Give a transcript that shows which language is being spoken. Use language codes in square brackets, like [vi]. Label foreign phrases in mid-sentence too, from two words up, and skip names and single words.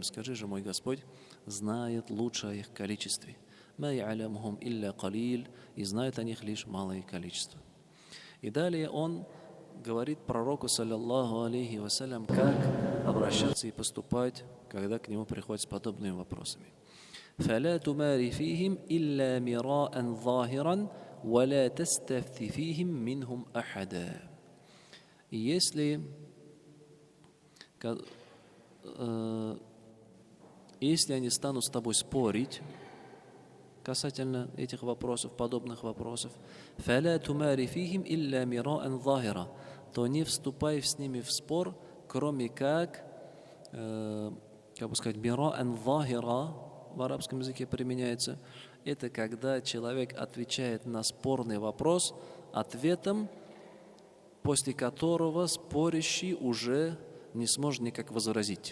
[ru] Скажи же, мой Господь знает лучше о их количестве. [ar] «ما يعلمهم إلا قليل». [ru] И знает о них лишь малое количество. И далее он говорит пророку, [ar] صلى الله عليه وسلم, [ru] как обращаться и поступать, когда к нему приходят с подобными вопросами. [ar] «فلا تمار فيهم إلا مراء ظاهرا ولا تستفت فيهم منهم أحدا». [ru] И если они станут с тобой спорить касательно этих вопросов, подобных вопросов, [ar] فَلَا تُمَارِ فِيهِمْ إِلَّا مِرَاءً ظَاهِرًا, [ru] то не вступай с ними в спор, кроме как сказать, [ar] مراء ظاهرا [ru] в арабском языке применяется. Это когда человек отвечает на спорный вопрос ответом, после которого спорящий уже не сможет никак возразить.